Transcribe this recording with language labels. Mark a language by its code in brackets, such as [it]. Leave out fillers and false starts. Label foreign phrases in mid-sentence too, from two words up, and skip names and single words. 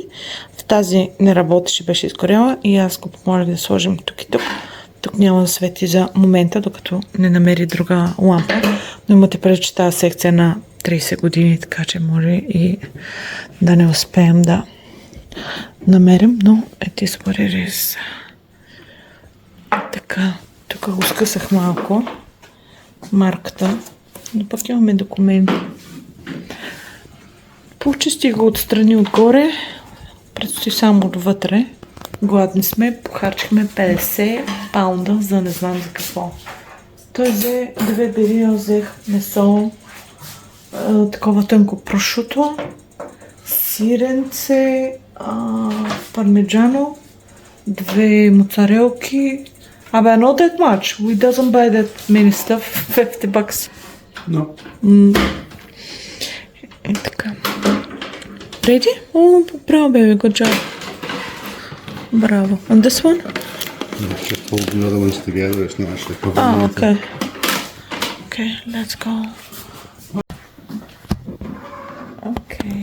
[bg] В тази не работеше, беше изгоряла и аз го помолих да сложим тук и тук. Тук няма да свети за момента, докато не намери друга лампа. Но имате преди, че тази секция на 30 години, така че може и да не успеем да намерим, но [en] it is what it is. [bg] Така, тук го скъсах малко марката, но пък имаме документи. Почистих го отстрани отгоре, предстои само отвътре. Гладни сме, похарчихме 50 паунда за не знам за какво. Той взе 2 белия, взех месо, такова тънко прошуто, сиренце, пармеджано, 2 моцарелки. [en] Not that much. We doesn't buy that many stuff. $50. No. [bg] И така. [en] Ready? Bravo, baby. Good job. Bravo. And this one? No, just hold the other ones together. It's not actually covering Okay. Okay, let's go. Okay.